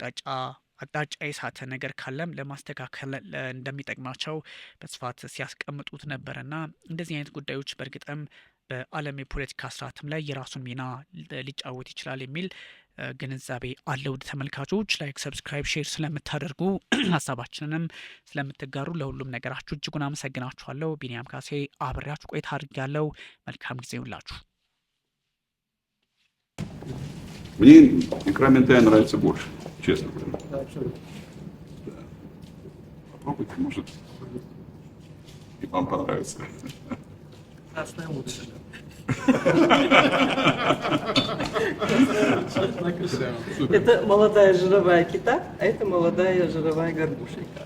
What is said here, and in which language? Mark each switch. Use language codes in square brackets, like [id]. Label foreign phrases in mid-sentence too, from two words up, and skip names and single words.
[am] አቅጣጫ የሳተ ነገር ካለም ለማስተካከል እንደሚጠቅማቸው በስፋት ሲያስቀምጡት ነበርና እንደዚህ አይነት ጉዳዮች በእርግጥም በዓለም የፖለቲካ ስርዓትም ላይ የራሱን ሚና ሊጫወት ይችላል የሚል ግንዛቤ አለ። ውድ ተመልካቾች ላይክ፣ ሰብስክራይብ፣ ሼር ስለምታደርጉ ሀሳባችንንም ስለምትጋሩ ለሁሉም ነገራችሁ እጅጉን አመሰግናችኋለሁ። ቢኒያም ካሴ አብሬያችሁ ቆይታ አድርጌያለሁ። መልካም ጊዜ ይሁንላችሁ። [ru] Мне икра минтая нравится больше, честно говоря. Да, абсолютно. Попробуйте, может, и вам понравится. Красная лучше. Это молодая жировая кита, а это молодая жировая горбуша икра.